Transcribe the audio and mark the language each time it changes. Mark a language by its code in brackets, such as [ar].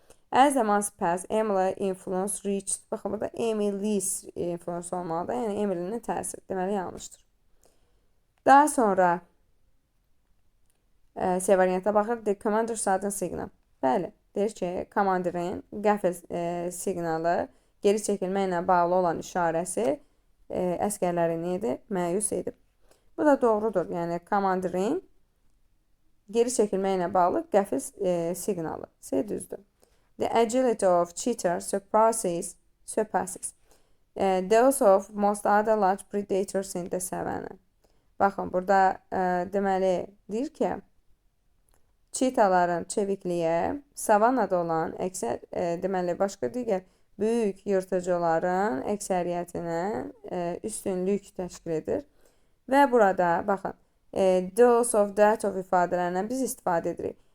[en] As the months passed, Emily influence reached. [az] Baxın burada [en] Emily's influence [az] olmalıdır. Yəni Emily'nin təsiri. Deməli yanlışdır. Daha sonra C variantına baxır. [en] The commander sudden signal. [az] Bəli, deyir ki, komandirin qəfil siqnalı geri çəkilmə ilə bağlı olan işarəsi əskərləri nədir? Məyus edib. Bu da doğrudur. Yəni komandirin geri çəkilmə ilə bağlı qəfil siqnalı. C düzdür. [en] The agility of cheetahs surpasses those of most other large predators in the savannah. [az] Baxın, burada deməli deyir ki, çitaların çevikliyi savannada olan əksər, deməli başqa digər böyük yırtıcıların əksəriyyətinə üstünlük təşkil edir. Və burada baxın, those of, that of ifadələrindən biz istifadə edirik.